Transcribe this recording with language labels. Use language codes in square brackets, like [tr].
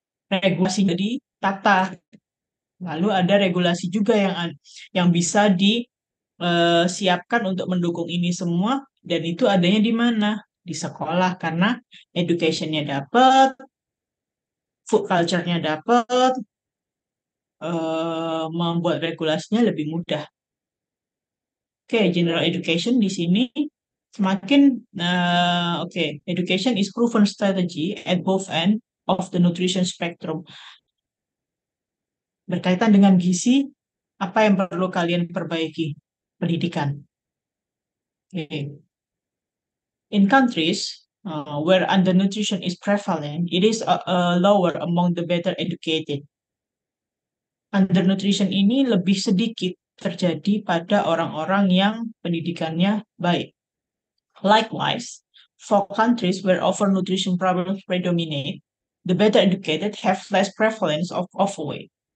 [id] Regulasi ditata. Lalu ada regulasi juga yang bisa disiapkan untuk mendukung ini semua dan itu adanya di mana? Di sekolah karena education-nya dapat, food culture-nya dapat, membuat regulasinya lebih mudah. [en] Oke, general education [id] di sini semakin oke, [en] education is proven strategy at both end of the nutrition spectrum. [id] Berkaitan dengan gizi, apa yang perlu kalian perbaiki? Pendidikan. Oke. [en] In countries where undernutrition is prevalent, it is lower among the better educated. [id] Undernutrition ini lebih sedikit terjadi pada orang-orang yang pendidikannya baik. [en] Likewise, for countries where overnutrition problems predominate, the better educated have less prevalence of overweight.